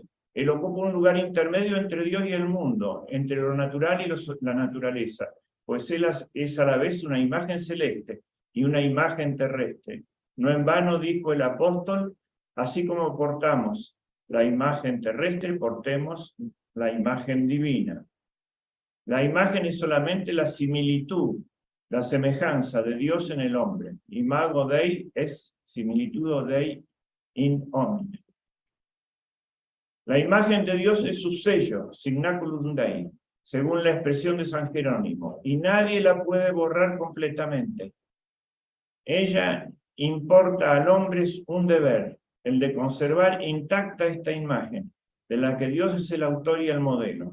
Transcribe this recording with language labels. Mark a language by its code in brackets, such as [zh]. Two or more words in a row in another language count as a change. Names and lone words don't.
[es] Él ocupa un lugar intermedio entre Dios y el mundo, entre lo natural y la naturaleza, pues Él es a la vez una imagen celeste y una imagen terrestre. No en vano dijo el apóstol, así como portamos la imagen terrestre, portemos la imagen divina. La imagen es solamente la similitud, la semejanza de Dios en el hombre. [la] Imago Dei es similitudo Dei in homine. [es] La imagen de Dios es su sello, [la] signaculum Dei, [es] según la expresión de San Jerónimo, y nadie la puede borrar completamente. Ella importa al hombre un deber, el de conservar intacta esta imagen, de la que Dios es el autor y el modelo.